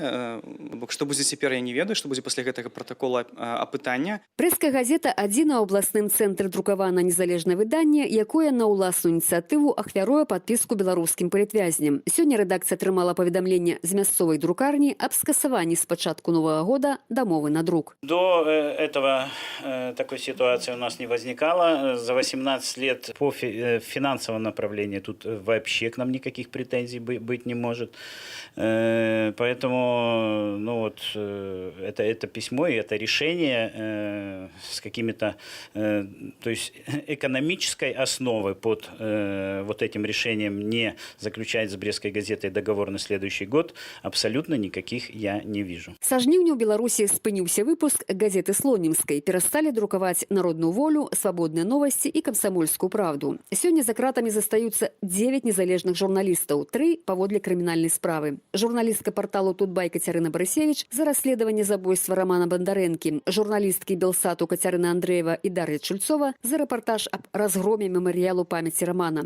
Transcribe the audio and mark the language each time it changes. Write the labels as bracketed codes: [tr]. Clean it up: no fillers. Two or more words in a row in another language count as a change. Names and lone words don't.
[be] Што будзе цяпер, я не ведаю, што будзе пасля гэтага пратакола апытання. Прэская газета адзіна ў абласным цэнтры друкавана незалежнае выданне, якое на ўласную ініцыятыву ахвяруе падпіску беларускім палітвязням. Сёння рэдакцыя атрымала паведамленне з мясцовай друкарні аб скасаванні з пачатку новага года дамовы на друк. [ru] До этого такой ситуации у нас не возникало. За 18 лет по финансовому направлению тут вообще к нам никаких претензий быть не может. Поэтому это письмо и это решение с какими-то, то есть экономической основы под вот этим решением не заключать с Брестской газетой договор на следующий год абсолютно никаких я не вижу. [be] Са жніўня ў Беларусі спыніўся выпуск газеты «Слонімскай». Перасталі друкаваць «Народную волю», «Свабодныя новасці» і «Камсамольскую правду». Сёння за кратамі застаюцца 9 незалежных журналістаў, 3 паводле крымінальнай справы. Журналістка парталу «Тутбай» Кацярына Барысевіч за расследаванне забойства Романа Бандарэнкі, журналісткі «Белсату» Кацярына Андрэева і Дар'я Чульцова за рэпартаж аб разгроме мемарыялу памяці Романа.